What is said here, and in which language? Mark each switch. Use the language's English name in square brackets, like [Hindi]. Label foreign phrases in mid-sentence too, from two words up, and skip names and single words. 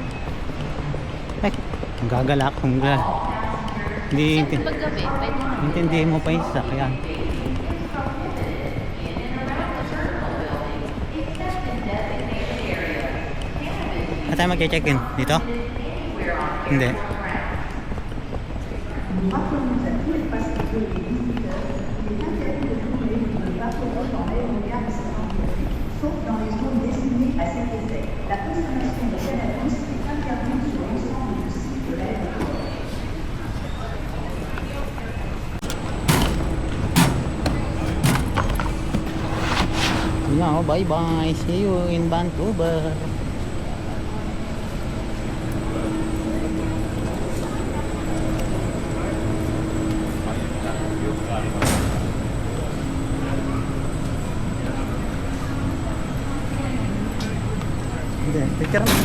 [Filipino] Ay, ang gagalak. Hindi, Saan ba gabi? Pwede na. intindihin mo pa yung sasakyan. Saan tayo mag-check-in? Dito? Hindi. [French] Sauf dans les zones destinées à cet effet. La consommation de cannabis est interdite sur l'ensemble du site de l'aéroport. [English] No, bye-bye. See you in Vancouver. [Filipino] Hindi, picture mo.